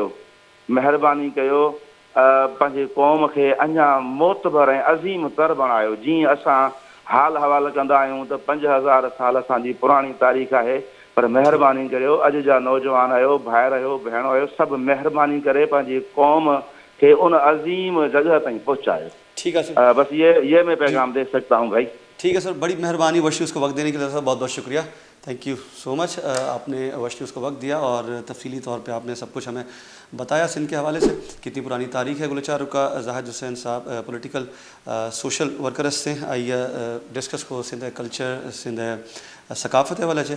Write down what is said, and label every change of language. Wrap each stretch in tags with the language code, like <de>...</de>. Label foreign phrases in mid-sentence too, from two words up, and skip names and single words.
<sd>महिरबानी कयो पंहिंजे क़ौम खे अञा मोतबर ऐं अज़ीम तर बणायो. जीअं असां हाल हवाल कंदा आहियूं त 5000 साल असांजी पुराणी तारीख़ आहे, पर महिरबानी करियो अॼु जा नौजवान आहियो, भाइर आहियो, भेण आहियो, सभु महिरबानी करे पंहिंजी क़ौम खे उन अज़ीम जगह ताईं पहुंचायो.</sd> <ur>ٹھیک ہے سر. بس یہ میں پیغام دے سکتا ہوں بھائی. ٹھیک ہے سر, بڑی مہربانی وشیوز کو وقت دینے کے لیے سر, بہت بہت شکریہ.</ur> <en>thank you so much.</en> <ur>آپ نے وشیوز کو وقت دیا اور تفصیلی طور پہ آپ نے سب کچھ ہمیں بتایا سندھ کے حوالے سے, کتنی پرانی تاریخ ہے. گلچار رکا زاہد حسین صاحب</ur> <en>political social workers</en> <ur>سے آئیے ڈسکس کو سندھ کلچر سندھ ثقافت حوالے سے.</ur>